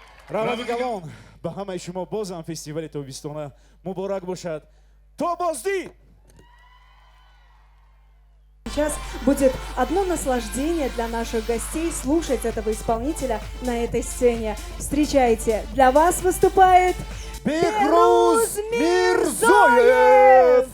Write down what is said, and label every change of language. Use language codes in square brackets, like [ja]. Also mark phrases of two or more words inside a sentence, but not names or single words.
[tg] раввадигалон ба ҳамаи шумо бозам фестивали тобистона муборак бошад. То бозди! [ru] Сейчас будет одно наслаждение для наших гостей слушать этого исполнителя на этой сцене. Встречайте, для вас выступает Бехруз Мирзоев!